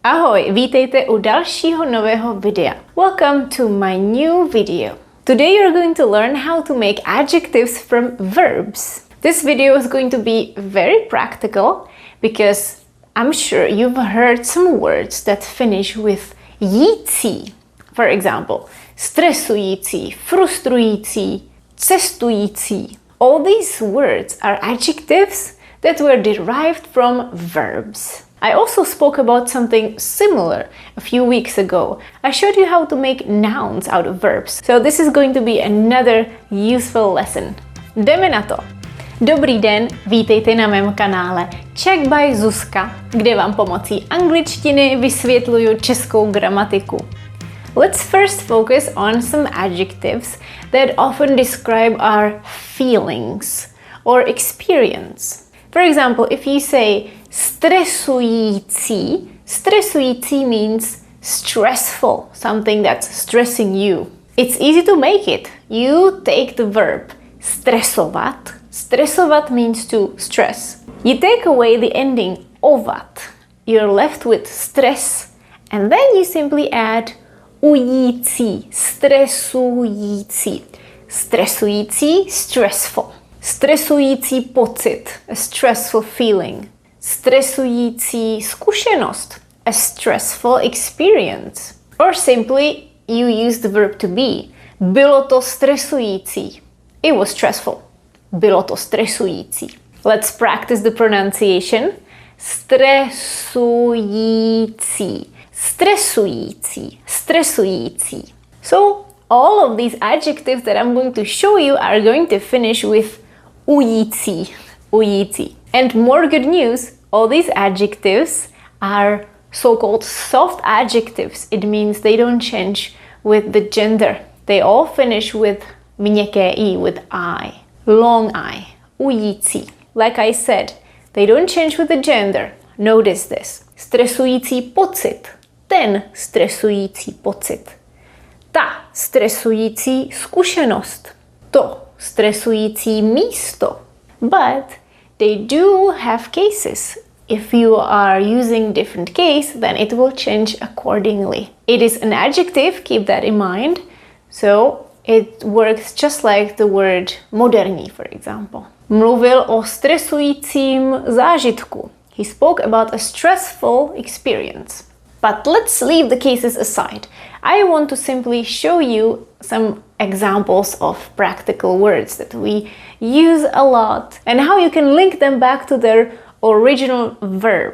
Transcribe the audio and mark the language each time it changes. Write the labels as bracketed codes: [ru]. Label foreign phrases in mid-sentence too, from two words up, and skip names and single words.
[cs] Ahoj, vítejte u dalšího nového videa. [en] Welcome to my new video. Today you're going to learn how to make adjectives from verbs. This video is going to be very practical because I'm sure you've heard some words that finish with jící. For example, stresující, frustrující, cestující. All these words are adjectives that were derived from verbs. I also spoke about something similar a few weeks ago. I showed you how to make nouns out of verbs. So this is going to be another useful lesson. [cs] Jdeme na to! Dobrý den, vítejte na mém kanále Czech by Zuzka, kde vám pomocí angličtiny vysvětluju českou gramatiku. [en] Let's first focus on some adjectives that often describe our feelings or experience. For example, if you say stresující, stresující means stressful, something that's stressing you. It's easy to make it. You take the verb stresovat. Stresovat means to stress. You take away the ending ovat. You're left with stress, and then you simply add ující, stresující. Stresující, stressful. [cs] Stresující pocit, [en] a stressful feeling. [cs] Stresující zkušenost, [en] a stressful experience. Or simply, you use the verb to be. [cs] Bylo to stresující. [en] It was stressful. [cs] Bylo to stresující. [en] Let's practice the pronunciation. [cs] Stresující. Stresující. Stresující. [en] So, all of these adjectives that I'm going to show you are going to finish with ující. [cs] Ující. [en] And more good news, all these adjectives are so-called soft adjectives. It means they don't change with the gender. They all finish with [cs] měkké i, [en] with I. Long I. Ující. Like I said, they don't change with the gender. Notice this. [cs] Stresující pocit. Ten stresující pocit. Ta stresující zkušenost. To stresující místo. [en] But they do have cases. If you are using different case, then it will change accordingly. It is an adjective, keep that in mind. So it works just like the word moderní, for example. [cs] Mluvil o stresujícím zážitku. [en] He spoke about a stressful experience. But let's leave the cases aside. I want to simply show you some examples of practical words that we use a lot and how you can link them back to their original verb.